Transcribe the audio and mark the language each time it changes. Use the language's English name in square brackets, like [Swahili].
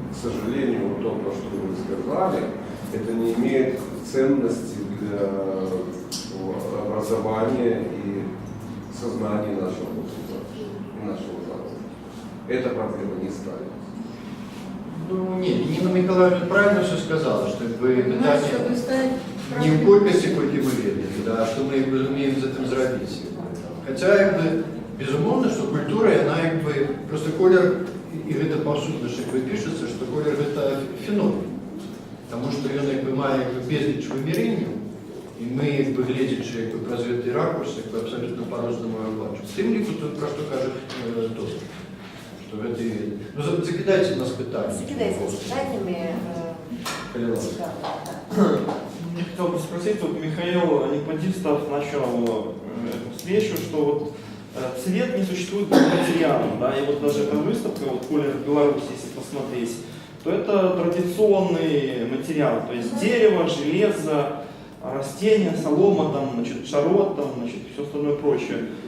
[Russian] К сожалению, вот то, про что вы сказали, это не имеет ценности для образования и сознания нашего государства и нашего народа. Эта проблема не ставится. Ну, нет, Нина Николаевна правильно все сказала, что как бы У нас, чтобы питание ставить не в проблему- колькости, сколько мы верили, да, а что мы умеем за этим зробить. Хотя, как бы, [Belarusian] Безумоўна, што культура, яна як бы, просто колер, і гэта паўсюдна ж як бы пішацца, што колер гэта феномен. Таму што ён як бы мае як бы безліч вымярэнняў, і мы як бы гледзячы як бы праз гэты ракурс, як бы абсалютна па-рознаму яго бачым. Тым ліку тут пра што кажа Тост, што гэта і веда. Ну закідайце нас пытанні. Закидайте пытаннями. Калі ласка. [Russian] Я хотел бы спросить, вот Михаил Никмадистов начал эту встречу, что вот цвет не существует как материалом, да, и вот даже эта выставка, вот «Колер Беларуси», если посмотреть, то это традиционный материал, то есть дерево, железо, растения, солома, там, значит, шарот, там, значит, все остальное прочее.